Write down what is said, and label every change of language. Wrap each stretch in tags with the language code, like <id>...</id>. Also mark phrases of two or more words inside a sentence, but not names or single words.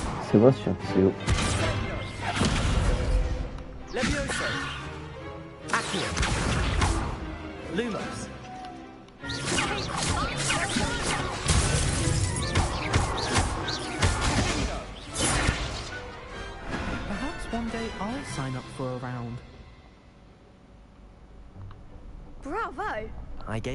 <ja>セバスチャン強い。</ja> <en>Levioso. Accio. Lumos. Perhaps one day I'll sign up for a round. Bravo! I gave.</en>